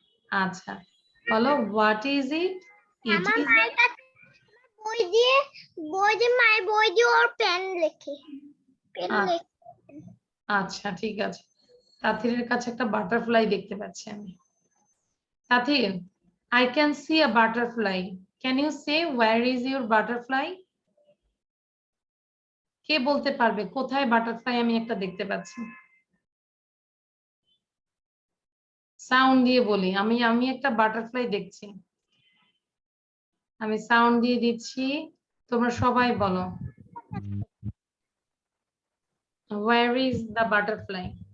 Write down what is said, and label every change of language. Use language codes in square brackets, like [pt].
[bn] আচ্ছা বলো, [en] What is it? It [bn] আমার [en] is, [bn] মায়ের কাছে বই দিয়ে মায়ের বই দিয়ে ওর পেন লেখে, পেন লেখে। আচ্ছা ঠিক আছে। তাথিরের কাছে একটা বাটারফ্লাই দেখতে পাচ্ছি আমি। [en] Tathir, I can see a butterfly. Can you say where is your butterfly? [bn] কে বলতে পারবে কোথায় বাটারফ্লাই আমি একটা দেখতে পাচ্ছি? সাউন্ড দিয়ে বলি, আমি একটা বাটারফ্লাই দেখছি। আমি সাউন্ড দিয়ে দিচ্ছি, তোমরা সবাই বলো, [en] where is the butterfly?